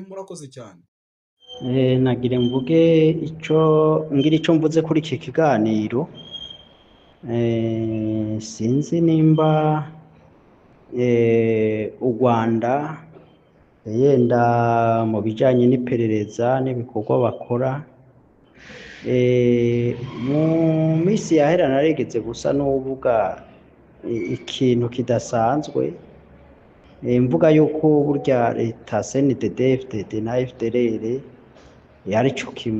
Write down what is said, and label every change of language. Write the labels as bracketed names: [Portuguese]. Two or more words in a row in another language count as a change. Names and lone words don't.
[Kinyarwanda] Murakoze cyane. Nagire mvuge icyo mvuze kuri iki kiganiro. Sinzi nimba u Rwanda yenda mu bijyanye n'iperereza n'ibikorwa bakora, mu minsi yahera naregetse gusa n'uvuga ikintu kidasanzwe, mvuga yuko burya leta CNDD FDD na FDLR yari cyo kimwe.